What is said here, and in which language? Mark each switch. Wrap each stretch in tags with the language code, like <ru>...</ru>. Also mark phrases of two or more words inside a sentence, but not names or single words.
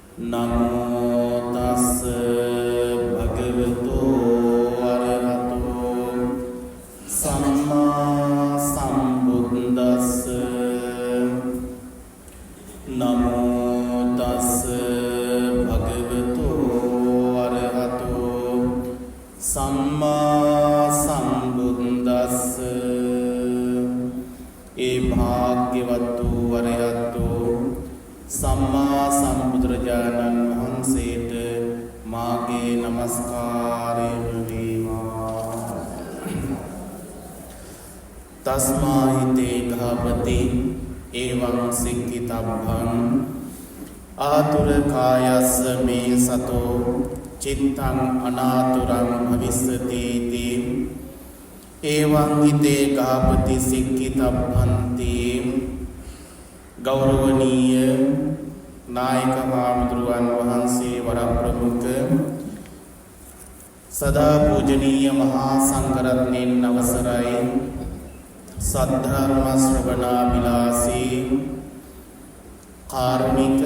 <pi>නමෝ තස්ස භගවතු වරහතෝ සම්මා සම්බුද්දස්ස නමෝ තස්ස භගවතු වරහතෝ සම්මා සම්බුද්දස්ස</pi> <si>ඒ භාග්‍යවත් වූ වරහතෝ සම්මා සම්බුදුරජාණන් වහන්සේට මාගේ නමස්කාරය වේවා.</si> <pi>තස්මා හිතේ ගහපති එවං සික්ඛිතබ්බං ආතුර කායස්ස මේ සතෝ චිත්තං අනාතුරං භවිස්සති තී එවං හිතේ ගහපති සික්ඛිතබ්බන්ති.</pi> <si>ගෞරවනීය නායක හාමුදුරුවන් වහන්සේ වරප්‍රමුඛ සදා පූජනීය මහා සංඝරත්නයන් අවසරයි සද්ධර්ම ශ්‍රවණාබිලාසී කාරුණික</si>